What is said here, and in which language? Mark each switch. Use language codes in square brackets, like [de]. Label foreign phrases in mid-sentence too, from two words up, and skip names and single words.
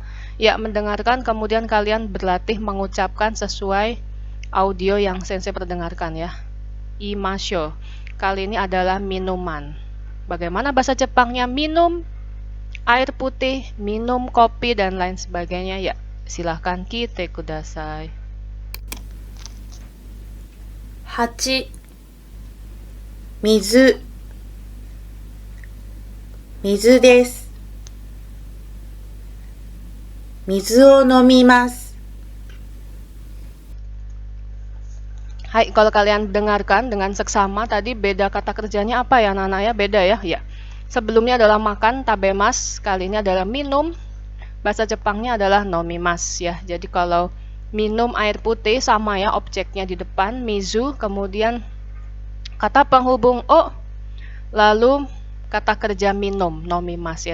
[id] Ya, mendengarkan, kemudian kalian berlatih mengucapkan sesuai audio yang Sensei perdengarkan ya. Imasyo. Kali ini adalah minuman. Bagaimana bahasa Jepangnya minum air putih, minum kopi, dan lain sebagainya ya. Silahkan [ja] 聞いてください. 8、水、水です。水を飲みます。 [id] Hai, kalau kalian dengarkan dengan seksama tadi beda kata kerjanya apa ya anak-anak ya? Beda ya? Ya. Sebelumnya adalah makan, tabemas, kali ini adalah minum. Bahasa Jepangnya adalah nomimas ya. Jadi kalau minum air putih sama ya, objeknya di depan mizu, kemudian kata penghubung o, lalu kata kerja minum, nomimas ya.